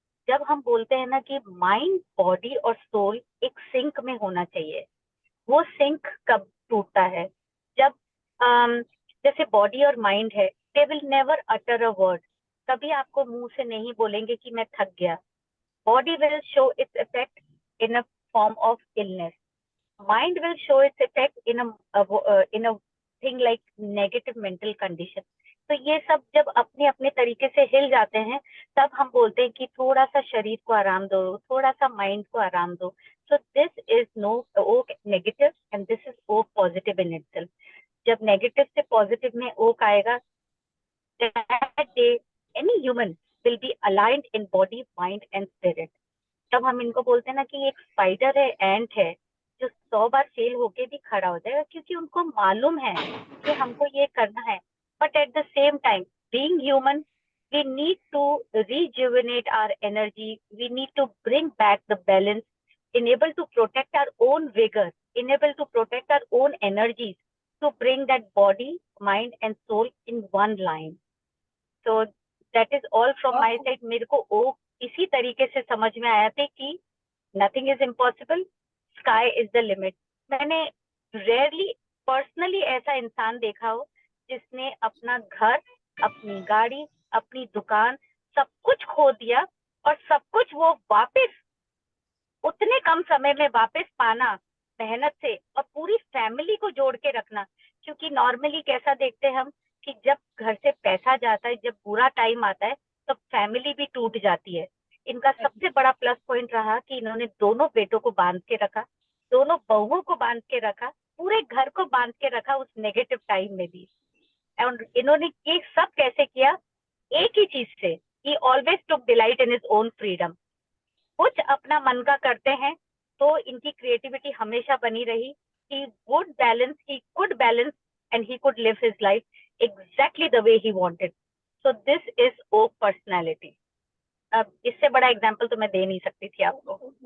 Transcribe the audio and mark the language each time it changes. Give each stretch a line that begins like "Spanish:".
Hindi: जब हम बोलते हैं ना कि माइंड, बॉडी और सोल एक सिंक में होना चाहिए, वो सिंक कब टूटता है? जब जैसे बॉडी और माइंड है,
English: They will never utter a word.
Hindi: कभी आपको मुंह से नहीं बोलेंगे कि मैं थक गया।
English: Body will show its effect in a form of illness. Mind will show its effect in a thing like negative mental condition.
Hindi: तो ये सब जब अपने अपने तरीके से हिल जाते हैं, तब हम बोलते हैं कि थोड़ा सा शरीर को आराम दो, थोड़ा सा माइंड को आराम दो।
English: So this is no uh negative and this is uh positive in itself.
Hindi: जब नेगेटिव से पॉजिटिव में ओक आएगा,
English: that day any human will be aligned in body, mind and spirit.
Hindi: जब हम इनको बोलते हैं ना कि एक स्पाइडर है, एंट है, जो 100 बार फेल होके भी खड़ा हो जाएगा क्योंकि उनको मालूम है कि हमको ये करना है।
English: But at the same time, being human, we need to rejuvenate our energy, we need to bring back the balance, enable to protect our own vigor, enable to protect our own energies, to bring that body, mind and soul in one line. So that is all from my side.
Hindi: मेरे को ओ इसी तरीके से समझ में आया था कि
English: nothing is impossible, sky is the limit.
Hindi: मैंने रेयरली पर्सनली ऐसा इंसान देखा हो जिसने अपना घर, अपनी गाड़ी, अपनी दुकान, सब कुछ खो दिया और सब कुछ वो वापस उतने कम समय में वापस पाना, मेहनत से, और पूरी फैमिली को जोड़ के रखना। क्योंकि नॉर्मली कैसा देखते हैं हम कि जब घर से पैसा जाता है, जब बुरा टाइम आता है, तो फैमिली भी टूट जाती है। इनका सबसे बड़ा प्लस पॉइंट रहा कि इन्होंने दोनों बेटों को बांध के रखा, दोनों बहुओं को बांध के रखा, पूरे घर को बांध के रखा उस नेगेटिव टाइम में भी। और इन्होंने ये सब कैसे किया? एक ही चीज से,
English: He always took delight in his own freedom.
Hindi: कुछ अपना मन का करते हैं तो इनकी क्रिएटिविटी हमेशा बनी रही।
English: he could balance and he could live his life exactly the way he wanted. So this is oak personality.
Hindi: अब इससे बड़ा एग्जांपल तो मैं दे नहीं सकती थी आपको।